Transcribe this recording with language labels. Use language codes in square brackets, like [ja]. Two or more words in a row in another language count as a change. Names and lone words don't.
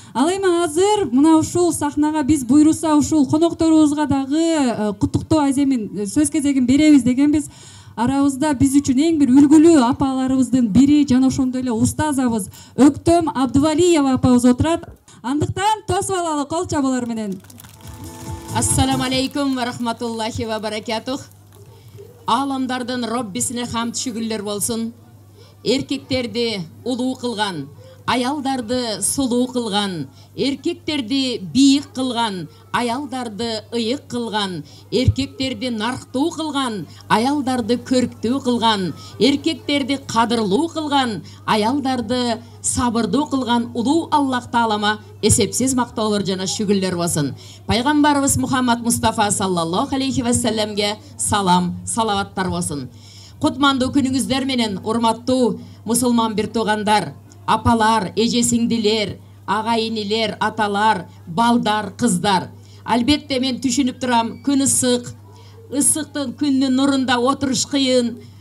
[ky] Ал эми азыр мына ушул сахнага биз буйруса ушул конокторубузга дагы куттуктоо аземин сөз кезегин беребиз дегенбиз. Арабызда биз үчүн эң бир үлгүлүү апаларыбыздын бири жана ошондой эле устазыбыз Өктөм Абдывалиева апабыз отурат. Андыктан тосуп алалы кол чабуулар менен. [ar] السلام عليكم ورحمة الله وبركاته. [ky] Аламдардын Роббисине хамд шүгүрлөр болсун. Эркектерди улуу кылган, аялдарды сулуу кылган, эркектерди бийик кылган, аялдарды ыйык кылган, эркектерди нарктуу кылган, аялдарды көрктүү кылган, эркектерди кадырлуу кылган, аялдарды сабырдуу кылган улуу Аллах Таалама эсепсиз мактоолор жана шүгүрлөр болсун. Пайгамбарыбыз Мухаммад Мустафа [ar] صلى الله عليه وسلم [ky] салам, салаваттар болсун. Кутмандуу күнүңүздөр менен урматтуу мусулман бир туугандар, апалар, эже сиңдилер, агайынилер, аталар, балдар, кыздар. Албетте мен түшүнүп турам, күн ысык, ысыктын күндүн нурунда отуруш кыйын.